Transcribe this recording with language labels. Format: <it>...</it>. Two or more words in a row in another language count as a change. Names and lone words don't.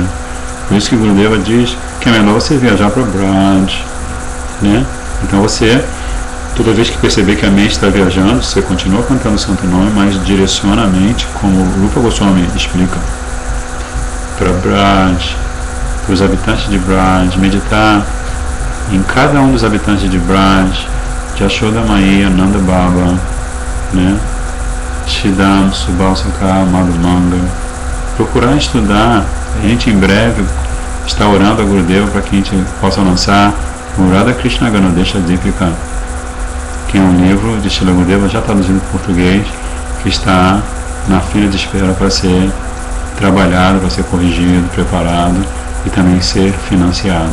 <pt>Por isso que Gurudeva diz que é melhor você viajar para Braj, Então você, toda vez que perceber que a mente está viajando, você continua cantando o Santo Nome, mas direciona a mente, como o Rupa Goswami explica, para Braj, para os habitantes de Braj, meditar em cada um dos habitantes de Braj, Yashoda Maiya, Nanda Baba, Shridam, Subal Sakha, Madhumanga. Procurar estudar. A gente em breve está orando a Gurudeva para que a gente possa lançar o Radha Krishna Ganodesha Deepika, que é um livro de Srila Gurudeva já traduzido em português, que está na fila de espera para ser trabalhado, para ser corrigido, preparado e também ser financiado.</pt>